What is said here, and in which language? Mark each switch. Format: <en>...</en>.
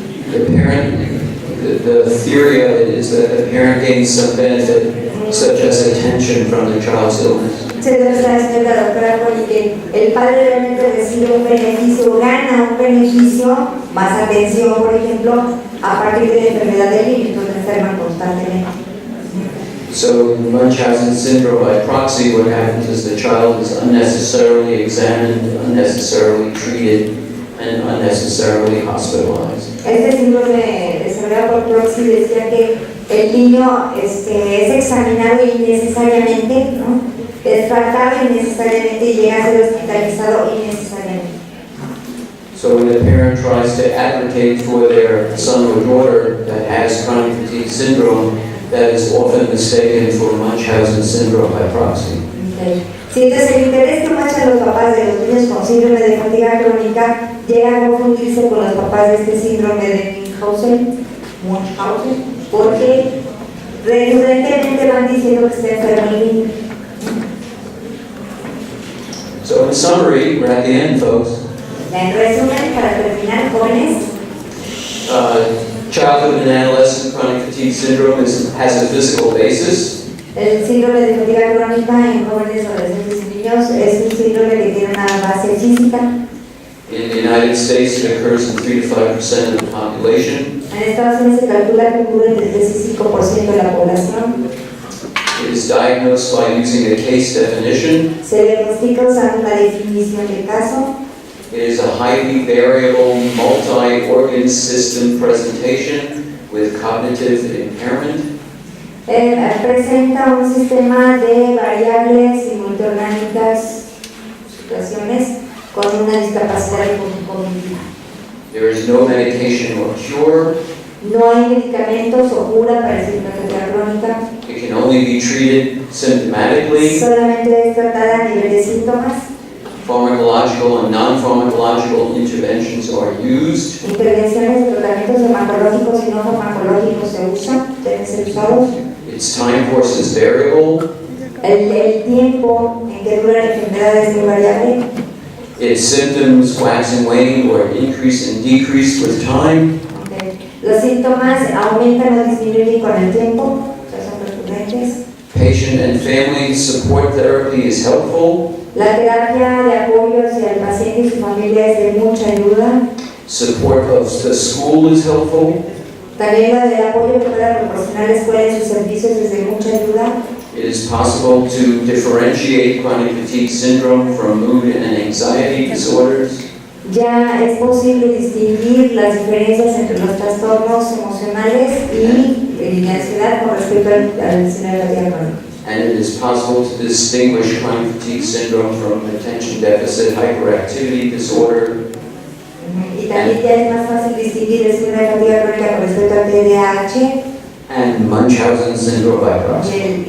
<en>The parent, the theory of it is that the parent gains some benefit, such as attention from the child's illness.</en> <es>Se debe estar haciendo la doctora Poli que el padre realmente recibe un beneficio, gana un beneficio, más atención, por ejemplo, a partir de la enfermedad del niño, entonces enferman constantemente.</es> <en>So in Munchausen syndrome by proxy, what happens is the child is unnecessarily examined, unnecessarily treated, and unnecessarily hospitalized.</en> <es>Este síndrome de enfermedad por proxy decía que el niño es examinado innecesariamente, ¿no? Es tratado innecesariamente y llega a ser hospitalizado innecesariamente.</es> <en>So when a parent tries to advocate for their son or daughter that has chronic fatigue syndrome, that is often mistaken for Munchausen syndrome by proxy. Okay.</en> <es>Sí, entonces el interés que muestran los papás de los niños con síndrome de fatiga crónica llega a confundirse con los papás de este síndrome de Munchausen, porque recurrentemente van diciendo que está enfermo el niño.</es> <en>So in summary, we're at the end, folks.</en> <es>En resumen, para terminar, jóvenes,</es> <en>Childhood and adolescent chronic fatigue syndrome has a physical basis.</en> <es>el síndrome de fatiga crónica en jóvenes, adolescentes y niños es un síndrome que tiene una base física.</es> <en>In the United States, it occurs in 3 to 5% of the population.</en> <es>En Estados Unidos se calcula que cubre el 3 y 5% de la población.</es> <en>It is diagnosed by using a case definition.</en> <es>Se diagnostica usando una definición de caso.</es> <en>It is a highly variable, multi-organ system presentation with cognitive impairment.</en> <es>Presenta un sistema de variables y multiorgánicas, situaciones con una discapacidad cognitiva.</es> <en>There is no medication or cure.</en> <es>No hay medicamentos o cura para el síndrome de fatiga crónica.</es> <en>It can only be treated symptomatically.</en> <es>Solamente es tratada a nivel de síntomas.</es> <en>Pharmacological and non-pharmacological interventions are used.</en> <es>Intervenciones de tratamientos farmacológicos y no farmacológicos se usan, deben ser usados.</es> <en>Its time course is variable.</en> <es>El tiempo en que dura la enfermedad es muy variable.</es> <en>Its symptoms wax and wane or increase and decrease with time. Okay.</en> <es>Los síntomas aumentan o disminuyen con el tiempo, o sea, son recurrentes.</es> <en>Patient and family support therapy is helpful.</en> <es>La terapia de apoyo hacia el paciente y su familia es de mucha ayuda.</es> <en>Support of the school is helpful.</en> <es>También la del apoyo que pueda proporcionar la escuela y sus servicios es de mucha ayuda.</es> <en>It is possible to differentiate chronic fatigue syndrome from mood and anxiety disorders.</en> <es>Ya es posible distinguir las diferencias entre los trastornos emocionales y la ansiedad con respecto al síndrome de fatiga crónica.</es> <en>And it is possible to distinguish chronic fatigue syndrome from attention deficit hyperactivity disorder.</en> <es>Y también ya es más fácil distinguir el síndrome de fatiga crónica con respecto al TDAH</es> <en>and Munchausen syndrome by proxy.</en>